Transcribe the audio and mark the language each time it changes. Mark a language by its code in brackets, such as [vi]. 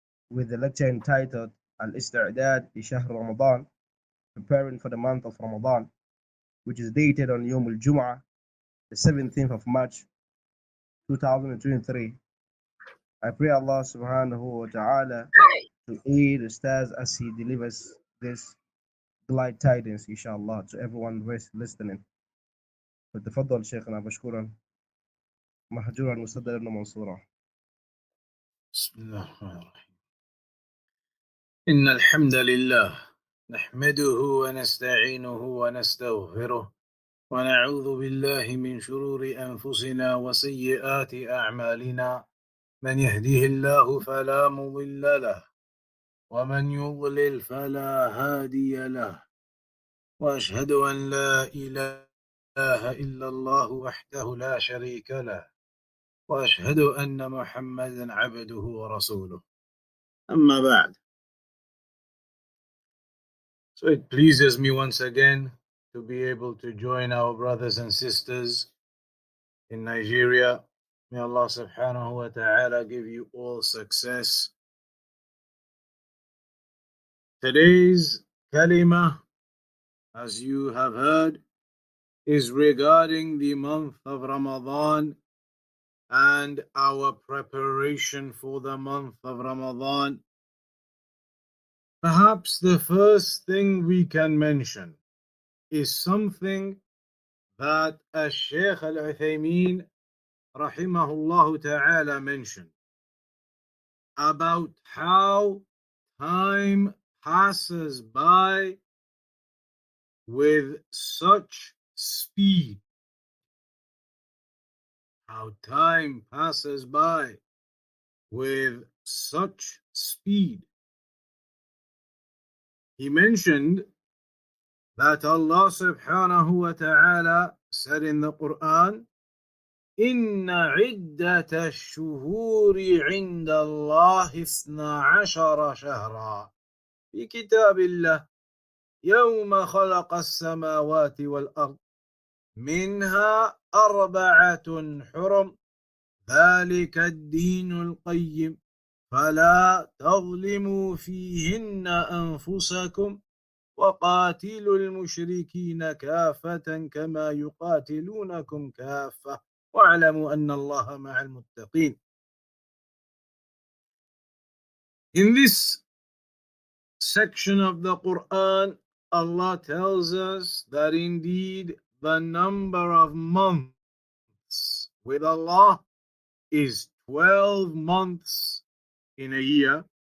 [en] with the lecture entitled [ar] Al-Isti'dad li Shahr Ramadan, [en] preparing for the month of Ramadan, which is dated on Yawm al-Jum'ah, the 17th of March 2023. I pray Allah subhanahu wa ta'ala to aid Ustaz as he delivers this glad tidings, inshallah, to everyone who is listening. [ar] فتفضل شيخنا مشكورا محجورا مصدر ابن منصورا. بسم الله الرحمن الرحيم. إن الحمد لله نحمده ونستعينه ونستغفره ونعوذ بالله من شرور أنفسنا وسيئات أعمالنا من يهده الله فلا مضل له ومن يضلل فلا هادي له وأشهد أن لا إله إلا الله وحده لا شريك له وأشهد أن محمدا عبده ورسوله أما بعد. [en] So it pleases me once again to be able to join our brothers and sisters in Nigeria. May Allah subhanahu wa ta'ala give you all success. Today's kalima, as you have heard, is regarding the month of Ramadan and our preparation for the month of Ramadan. Perhaps the first thing we can mention is something that Shaykh Al-Uthaymeen rahimahullah ta'ala mentioned about how time passes by with such speed. How time passes by with such speed. He mentioned that Allah subhanahu wa ta'ala said in the Quran, [ar] إِنَّ عِدَّةَ الشُّهُورِ عِنْدَ اللَّهِ 12 شهرا في كتاب الله يوم خلق السماوات والأرض منها 4 حرم ذلك الدين القيم فلا تظلموا فيهن أنفسكم وقاتلوا المشركين كافة كما يقاتلونكم كافة واعلموا أن الله مع المتقين. [en] In this section of the Quran, Allah tells us that indeed the number of months with Allah is 12 months in a year.